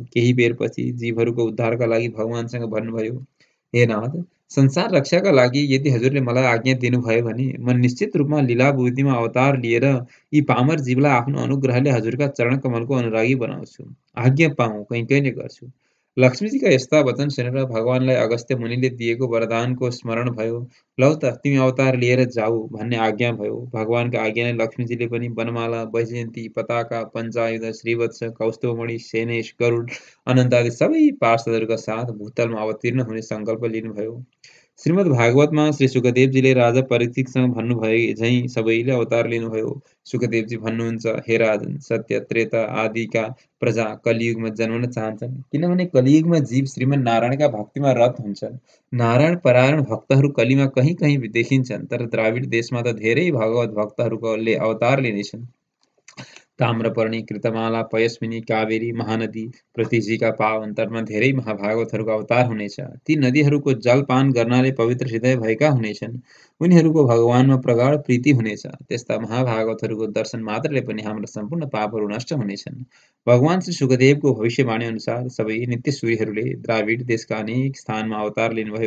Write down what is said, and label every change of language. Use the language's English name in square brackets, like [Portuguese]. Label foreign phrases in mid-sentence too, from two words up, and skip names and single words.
[Nepali] केही बेरपछि जीवहरूको उद्धारका लागि भगवानसँग भन्नुभयो, हे नाथ, संसार रक्षाका लागि यदि हजुरले मलाई आज्ञा दिनुभयो भने म निश्चित रूपमा लीलाभूतिमा अवतार लिएर यी पामर जीवलाई आफ्नो अनुग्रहले हजुरका चरण कमलको अनुरागी बनाउँछु। आज्ञा पाऊँ कैकैले गर्छु। लक्ष्मीजीका यस्ता वचन सुनेर भगवानलाई अगस्त्य मुनिले दिएको वरदानको स्मरण भयो। लौ त तिमी अवतार लिएर जाऊ भन्ने आज्ञा भयो। भगवानका आज्ञाले लक्ष्मीजीले पनि वनमाला, वैजयन्ती, पताका, पञ्चायुध, श्रीवत्स, कौस्तुभमणि, सेनेश, गरुड, अनन्त आदि सबै पार्षदहरूका साथ भूतलमा अवतीर्ण हुने सङ्कल्प लिनुभयो। श्रीमद् भागवतमा श्री सुखदेवजीले राजा परीक्षितसँग भन्नुभए झैँ सबैले अवतार लिनुभयो। सुखदेवजी भन्नुहुन्छ, हे राजन, सत्य, त्रेता आदिका प्रजा कलियुगमा जन्मन चाहन्छन्, किनभने कलियुगमा जीव श्रीमन् नारायणका भक्तिमा रत हुन्छन्। नारायण परायण भक्तहरू कलिमा कहीँ कहीँ देखिन्छन्, तर द्राविड देशमा त धेरै भगवत भक्तहरूले अवतार लिनेछन्। ताम्रपर्णी, कृतमाला, पयस्विनी, कावेरी, महानदी, पृथ्वीजीका पावन तटमा धेरै महाभागवतहरूको अवतार हुनेछ। ती नदीहरूको जलपान गर्नाले पवित्र हृदय भएका हुनेछन्। उनीहरूको भगवानमा प्रगाढ प्रीति हुनेछ। त्यस्ता महाभागवतहरूको दर्शन मात्रले पनि हाम्रा सम्पूर्ण पापहरू नष्ट हुनेछन्। भगवान श्री सुखदेवको भविष्यवाणी अनुसार सबै नित्यसूरीहरूले द्राविड देशका अनेक स्थानमा अवतार लिनुभयो।